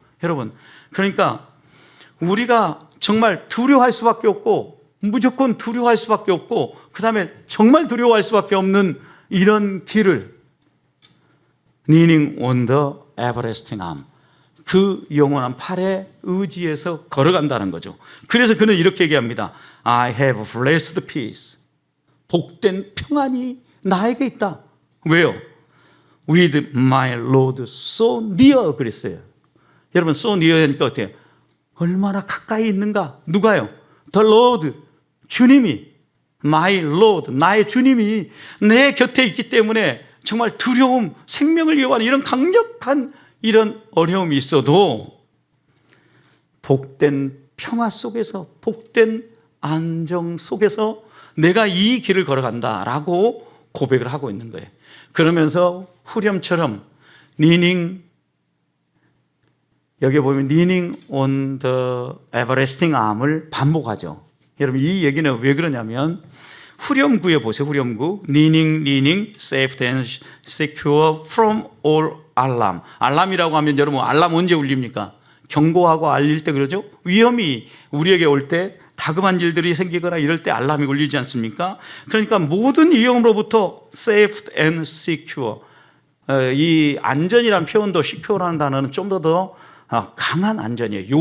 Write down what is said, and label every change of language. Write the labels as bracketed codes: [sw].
[ko] 여러분, 그러니까 우리가 정말 두려워할 수밖에 없고, 무조건 두려워할 수밖에 없고, 그 다음에 정말 두려워할 수밖에 없는 이런 길을 leaning on the everlasting arm, 그 영원한 팔에 의지해서 걸어간다는 거죠. 그래서 그는 이렇게 얘기합니다. [en] I have blessed peace. [ko] 복된 평안이 나에게 있다. 왜요? [en] With my Lord so near [ko] 그랬어요. 여러분 [en] so near [ko] 니까 어때요? 얼마나 가까이 있는가? 누가요? [en] The Lord, [ko] 주님이, [en] my Lord, [ko] 나의 주님이 내 곁에 있기 때문에 정말 두려움, 생명을 위협하는 이런 강력한 이런 어려움이 있어도 복된 평화 속에서, 복된 안정 속에서 내가 이 길을 걸어간다라고 고백을 하고 있는 거예요. 그러면서 후렴처럼 leaning, 여기 보면 [en] leaning on the everlasting arm [ko] 을 반복하죠. 여러분 이 얘기는 왜 그러냐면 후렴구에 보세요. 후렴구 [en] leaning, safe and secure from all alarm. [ko] 알람이라고 하면 여러분 알람 언제 울립니까? 경고하고 알릴 때 그러죠. 위험이 우리에게 올 때, 다급한 일들이 생기거나 이럴 때 알람이 울리지 않습니까? 그러니까 모든 위험으로부터 [en] safe and secure, [ko] 이 안전이란 표현도 secure라는 단어는 좀 더 강한 안전이에요.